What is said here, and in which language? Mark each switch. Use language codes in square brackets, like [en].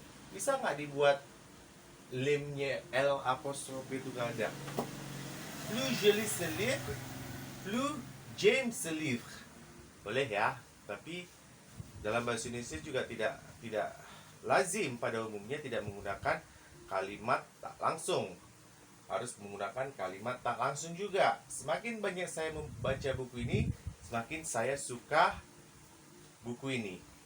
[id] Bisa nggak dibuat lemnya L apostrofe itu nggak ada? [fr] Plus je lis ce livre, plus j'aime ce livre. [id] Boleh ya, tapi dalam bahasa Indonesia juga tidak lazim pada umumnya tidak menggunakan kalimat tak langsung. Harus menggunakan kalimat tak langsung juga. Semakin banyak saya membaca buku ini, semakin saya suka buku ini.